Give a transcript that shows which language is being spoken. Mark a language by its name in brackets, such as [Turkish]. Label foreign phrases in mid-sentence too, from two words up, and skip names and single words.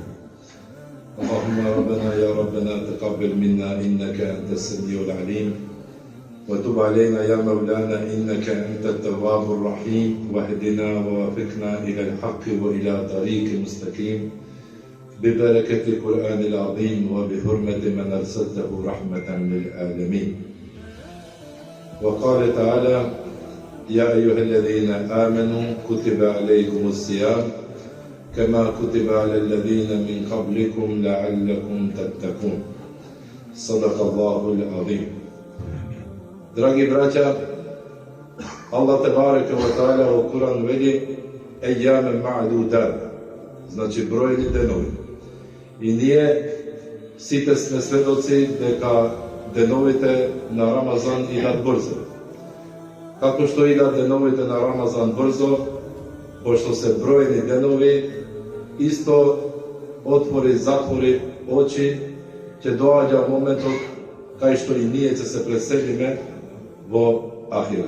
[Arabic] اللهم ربنا يا ربنا تقبل منا إنك أنت السميع العليم وتب علينا يا مولانا إنك أنت التواب الرحيم واهدنا ووفقنا إلى الحق وإلى طريق مستقيم ببركة القرآن العظيم وبحرمة من أرسلته رحمة للعالمين. وقال تعالى: يا أيها الذين آمنوا كتب عليكم الصيام كما كتب على الذين من قبلكم لعلكم تتقون. صدق الله العظيم. [Macedonian] Dragi braća, [Arabic] الله تبارك وتعالى [Macedonian] u Kur'an veli [Arabic] أياما معدودات, [Macedonian] znači brojni denovi. И ние сите сме сведоци дека деновите на Рамазан идат брзо. Како што идат деновите на Рамазан брзо, пошто се бројни денови, исто затвори очи, ќе доаѓа моментот кај што и ние ќе се преселиме во ахирет.